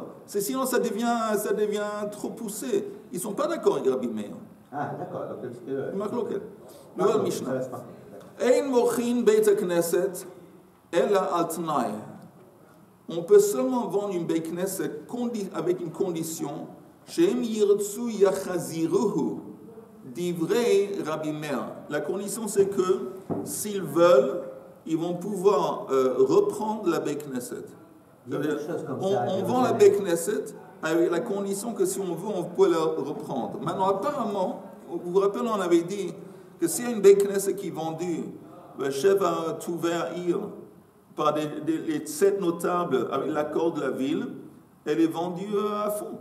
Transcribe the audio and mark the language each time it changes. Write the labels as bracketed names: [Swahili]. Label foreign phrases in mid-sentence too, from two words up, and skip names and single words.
[French] Sinon, ça devient trop poussé. Ils ne sont pas d'accord avec Rabbi Meir. Ah, d'accord. Nouvelle Mishnah. [Hebrew] אין מוכין בית כנסת אלא על תנאי. [French] On peut seulement vendre une [Hebrew] בית כנסת [French] avec une condition. [Hebrew] שאם ירצו יחזירוהו. דברי רבי מאיר. [French] La condition, c'est que s'ils veulent, ils vont pouvoir reprendre la [Hebrew] בית כנסת. [French] On vend la [Hebrew] בית כנסת [French] avec la condition que si on veut, on peut la reprendre. Maintenant, apparemment, vous vous rappelez, on avait dit que s'il y a une [Hebrew] בית כנסת [French] qui est vendue, le chef a ouvert par les 7 notables avec l'accord de la ville, elle est vendue à fond.